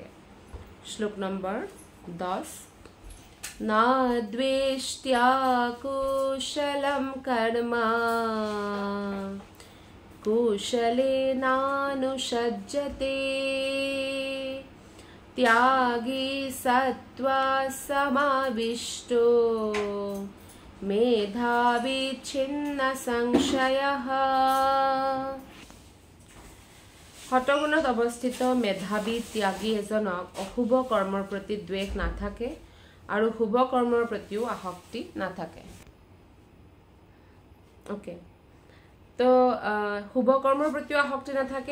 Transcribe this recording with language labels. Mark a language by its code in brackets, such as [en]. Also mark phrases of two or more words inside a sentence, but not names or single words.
[as] শ্লোক নম্বৰ 10। [sa] न द्वेष्ट्य कुशलम् कर्म कुशलेनानुसज्जते त्यागी सत्त्वा समाविष्टो मेधावी छिन्न संशयः [as] শতগুণত অৱস্থিত মেধাৱী ত্যাগী এজনক অশুভ কৰ্মৰ প্ৰতি দ্বেষ নাথাকে আৰু শুভ কৰ্মৰ প্ৰতিও আসক্তি নাথাকে ওকে তো শুভ কৰ্মৰ প্ৰতিও আসক্তি নাথাকে